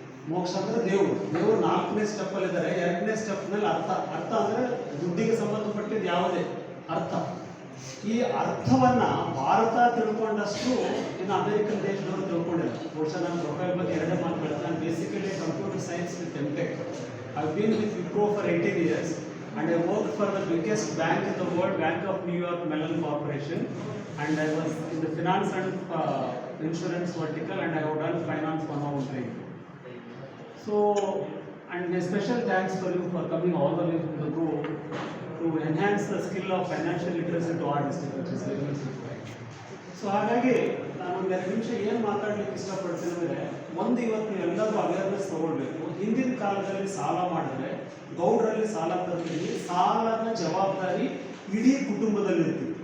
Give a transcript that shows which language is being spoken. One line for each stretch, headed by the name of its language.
Kannada: ಮೋಕ್ಷ ಅಂದರೆ ದೇವರು 4ನೇ ಸ್ಟೆಪ್ಪಲ್ಲಿದ್ದಾರೆ. 2ನೇ ಸ್ಟೆಪ್ನಲ್ಲಿ ಅರ್ಥ ಅಂದರೆ ದುಡ್ಡಿಗೆ ಸಂಬಂಧಪಟ್ಟಿದ್ದು ಯಾವುದೇ ಅರ್ಥ. ಈ ಅರ್ಥವನ್ನು ಭಾರತ ತಿಳ್ಕೊಂಡಷ್ಟು ಇನ್ನು ಅಮೇರಿಕನ್ ದೇಶದವರು ತಿಳ್ಕೊಂಡಿಲ್ಲ. ಬಹುಶಃ ನನ್ನ ಪ್ರೊಫೈಲ್ ಬಗ್ಗೆ ಎರಡೇ ಮಾತುಗಳು. ನಾನು basically computer science with MTech.
English: I've been with Wipro for 18 years and I worked for the biggest bank in the world, Bank of New York Mellon Corporation, and I was in the finance and insurance vertical, and I have done finance 101 training. So, and a special thanks for you for coming all the way from the group to enhance the skill of financial literacy to our district, which is very much required.
Kannada: So ಹಾಗಾಗಿ ನಾನು ಒಂದು 2 ನಿಮಿಷ ಏನು ಮಾತಾಡ್ಲಿಕ್ಕೆ ಇಷ್ಟಪಡ್ತೀನಿ ಅಂದರೆ, ಒಂದು ಇವತ್ತು ನೀವೆಲ್ಲರೂ ಅವೇರ್ನೆಸ್ ತೊಗೊಳ್ಬೇಕು. ಹಿಂದಿನ ಕಾಲದಲ್ಲಿ ಸಾಲ ಮಾಡಿದ್ರೆ ಗೌಡ್ರಲ್ಲಿ ಸಾಲ ತರ್ತೀವಿ, ಸಾಲದ ಜವಾಬ್ದಾರಿ ಇಡೀ ಕುಟುಂಬದಲ್ಲಿ ಇರ್ತೀವಿ.